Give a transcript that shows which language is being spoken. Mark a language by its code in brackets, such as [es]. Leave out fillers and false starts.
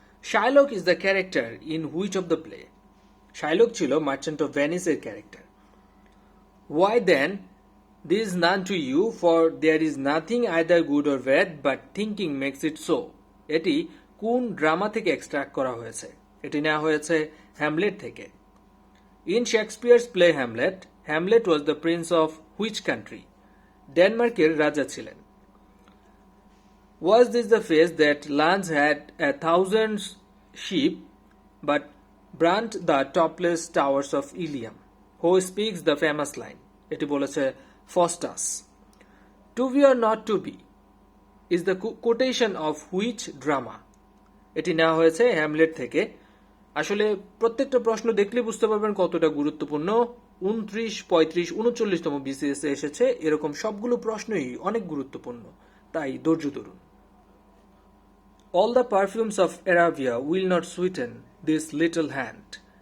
[en] Shylock is the character in which of the play? [bn] Shylock ছিল merchant of ভেনিসের character. [en] Why then this none to you, for there is nothing either good or bad, but thinking makes it so. [bn] এটি কোন drama থেকে extract করা হয়েছে? এটি নেওয়া হয়েছে Hamlet থেকে। [en] In Shakespeare's play Hamlet, Hamlet was the prince of which country? [bn] ডেনমার্কের রাজা ছিলেন। [en] Was this the phase that Lance had 1,000 sheep but burnt the topless towers of Ilium? Who speaks the famous line? [bn] এটি বলেছে Faustus. [en] To be or not to be is the quotation of which drama? [bn] এটি নেওয়া হয়েছে Hamlet থেকে। আসলে প্রত্যেকটা প্রশ্ন দেখলে বুঝতে পারবেন কতটা গুরুত্বপূর্ণ। 29, 35, 39তম বিসিএস এ এসেছে, এরকম সবগুলো প্রশ্নই অনেক গুরুত্বপূর্ণ, তাই ধৈর্য ধরুন। [en] All the perfumes of Arabia will not sweeten this little hand.